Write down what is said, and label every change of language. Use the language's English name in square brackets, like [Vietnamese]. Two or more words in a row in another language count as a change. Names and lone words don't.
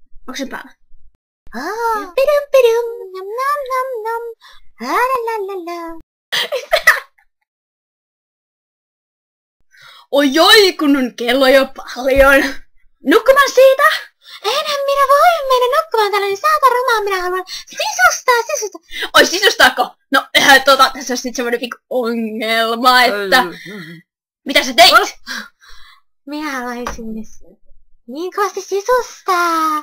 [Finnish] Onko se päällä? Pidum pidum, nam nam nam nam, la la la. Ojoi, kun on kello jo paljon. Nukkumaan siitä? Enhän minä voi mennä nukkumaan tällä, niin saata rumaa, minä haluan sisustaa. Oi, sisustaako? No, tässä on sitten semmoinen pikku ongelma, että... Mitä sä teit? Minä haluaisin niin kovasti sisustaa.